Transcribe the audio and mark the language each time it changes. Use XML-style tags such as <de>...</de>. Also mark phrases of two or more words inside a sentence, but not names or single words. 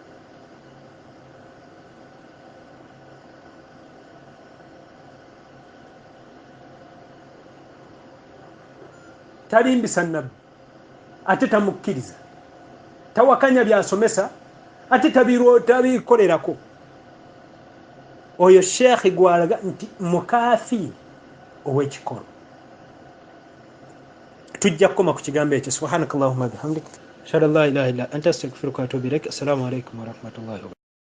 <lg>Talimbisa nabbi ate tamukkiriza, tawakanya byasomesa ate tabikolerako. Oyo sheekhi gwalaga nti mukafiiri ow'ekikolo. Tujja kukoma ku kigambo ekyo.</lg> <ar>سبحانك اللهم بحمدك أشهد أن لا إله إلا أنت أستغفرك وأتوب إليك. السلام عليكم ورحمة الله وبركاته.</ar>